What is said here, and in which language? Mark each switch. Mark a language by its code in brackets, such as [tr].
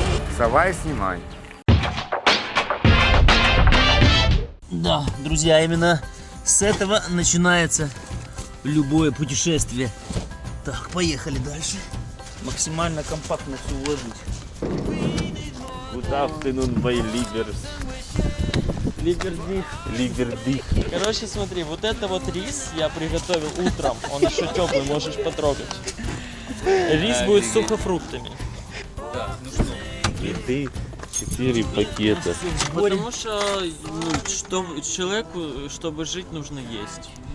[ru] Вставай, снимай. Да, друзья, именно с этого начинается любое путешествие. Так, поехали дальше. Максимально компактно все уложить. [en] Good afternoon, my livers. [ru] Ливердих. Короче, смотри, вот это вот рис я приготовил утром. Он еще теплый, можешь потрогать. Рис будет с сухофруктами. Еды 4 пакета. Потому что человеку, чтобы жить, нужно есть.